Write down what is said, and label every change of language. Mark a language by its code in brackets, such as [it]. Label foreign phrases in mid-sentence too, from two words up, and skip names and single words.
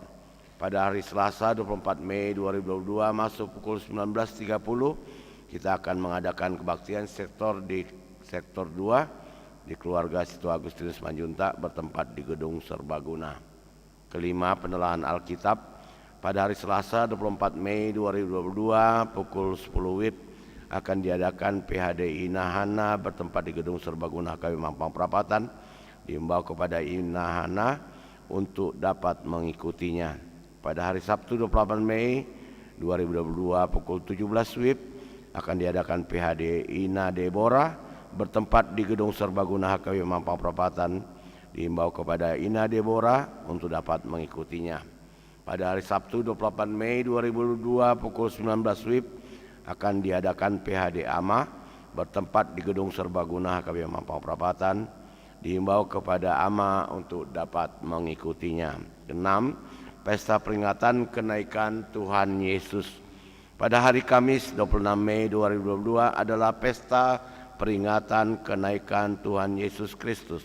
[id] Pada hari Selasa 24 Mei 2022 masuk pukul 19.30 kita akan mengadakan kebaktian sektor di sektor 2 di keluarga Situ Agustinus Manjuntak bertempat di Gedung Serbaguna. Kelima, penelahan Alkitab. Pada hari Selasa 24 Mei 2022 pukul 10 WIB akan diadakan PHD Inahana bertempat di Gedung Serbaguna HKBP Mampang Perapatan. Diimbau kepada Inahana untuk dapat mengikutinya. Pada hari Sabtu 28 Mei 2022 pukul 17 WIB akan diadakan PHD Ina Deborah bertempat di Gedung Serbaguna HKBP Mampang Perapatan. Diimbau kepada Ina Deborah untuk dapat mengikutinya. Pada hari Sabtu 28 Mei 2022 pukul 19 WIB akan diadakan PHD Ama bertempat di Gedung Serbaguna HKBP Mampang Perapatan. Diimbau kepada Ama untuk dapat mengikutinya. 6. Pesta peringatan kenaikan Tuhan Yesus. Pada hari Kamis 26 Mei 2022 adalah pesta peringatan kenaikan Tuhan Yesus Kristus.